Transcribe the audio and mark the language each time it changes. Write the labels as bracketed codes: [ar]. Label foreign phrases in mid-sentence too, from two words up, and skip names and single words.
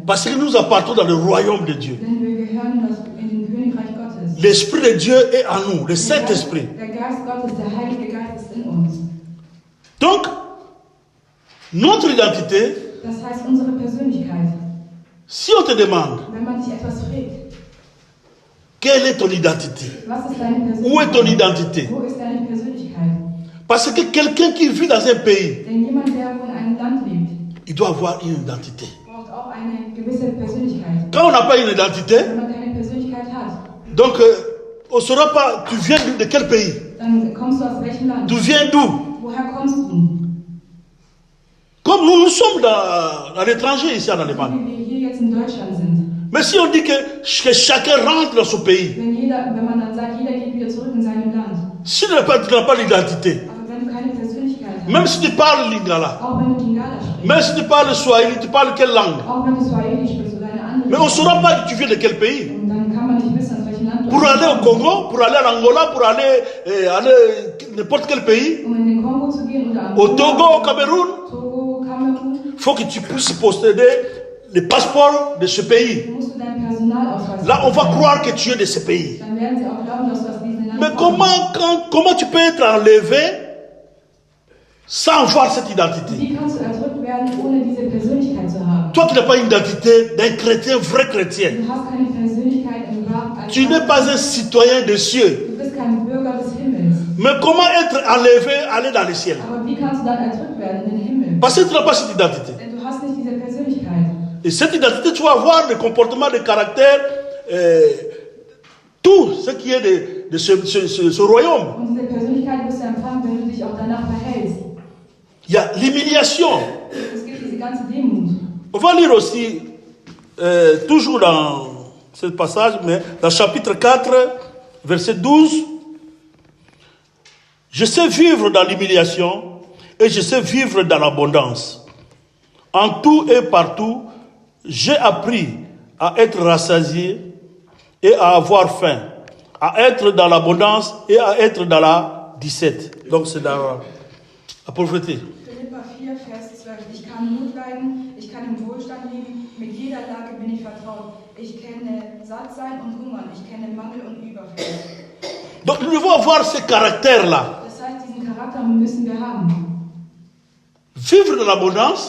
[fr] Parce que nous appartenons dans le royaume de Dieu. [de] Denn wir gehören in den Königreich Gottes. [fr] L'Esprit de Dieu est en nous, le Saint-Esprit. [de] Der Geist Gottes, der Heilige Geist ist in uns. [fr] Donc, notre identité, [de] Das heißt, unsere Persönlichkeit. [fr] si on te demande, [de] Wenn man sich etwas fragt, [fr] quelle est ton identité? [de] was ist deine [fr] Où est ton [de] Persönlichkeit? [fr] identité? [de] Wo ist deine Persönlichkeit? [fr] Parce que quelqu'un qui vit dans un pays, [de] Denn jemand, der in einem Land lebt, [fr] il doit avoir une identité. [de] braucht auch eine gewisse Persönlichkeit. [fr] Quand on n'a pas une identité, [de] Wenn man keine Persönlichkeit hat, [fr] donc on ne saura pas, tu viens de quel pays? [de] dann kommst du aus welchem Land? [fr] Tu viens d'où? [de] Woher kommst du? [fr] Comme nous sommes à l'étranger ici en Allemagne. [de] Wie wir hier jetzt in Deutschland sind. [fr] Mais si on dit que chacun rentre dans son pays, [de] Wenn man dann sagt, jeder geht wieder zurück in seinem Land. [fr] si tu n'as pas d'identité, [de] Aber wenn du keine Persönlichkeit hast, [fr] même si tu parles lingala, [de] auch wenn du Lingala sprichst, [fr] même si tu parles swahili, tu parles quelle langue? [de] auch wenn du Swahili sprichst oder eine andere [fr] Mais on ne saura pas que tu viens de quel pays. [de] und dann kann man nicht wissen, aus welchem Land du [fr] Pour aller au [de] kommst. [fr] Congo, pour aller en Angola, pour aller n'importe quel pays, [de] Um in den Kongo zu gehen oder [fr] au Togo, au Cameroun, [de] Togo, Kamerun, [fr] il faut que tu puisses posséder le passeport de ce pays. [de] musst du deinen Personalausweis [fr] Là, on va [de] haben. [fr] croire que tu es de ce pays. [de] Dann werden sie auch glauben, dass du aus diesem Land [fr] Mais [de] kommst. [fr] comment tu peux être enlevé sans voir cette identité? [de] Wie kannst du erdrückt werden, ohne diese Persönlichkeit zu haben? [fr] Toi qui n'as pas une identité d'un chrétien, vrai chrétien. [de] Du hast keine Persönlichkeit im wahren [fr] Tu n'es pas un citoyen des cieux. [de] Du bist kein Bürger des Himmels. [fr] Mais comment être enlevé, aller dans le ciel? [de] Aber wie kannst du dann erdrückt werden in den Himmel? [fr] Parce que tu n'as pas cette identité. [de] Denn du hast nicht diese Persönlichkeit. [fr] Et cette identité, tu vas avoir le comportement, le caractère, tout ce qui est de ce royaume. [de] Und diese Persönlichkeit wirst du empfangen, wenn du dich auch danach verhältst. [fr] Il y a l'humiliation. [de] Es gibt diese ganze Demut. [fr] On va lire aussi, toujours dans ce passage, mais dans chapitre 4, verset 12. Je sais vivre dans l'humiliation et je sais vivre dans l'abondance. En tout et partout, j'ai appris à être rassasié et à avoir faim, à être dans l'abondance et à être dans la 17. Donc c'est dans la pauvreté. Philipper 4, Vers 12. [de] Ich kann Not leiden, ich kann im Wohlstand leben, mit jeder Lage bin ich vertraut. Ich kenne Sattsein und Hungern, ich kenne Mangel und Überfluss. [fr] Donc nous devons avoir ce caractère-là. [de] Das heißt, diesen Charakter müssen wir haben. [fr] Vivre dans l'abondance,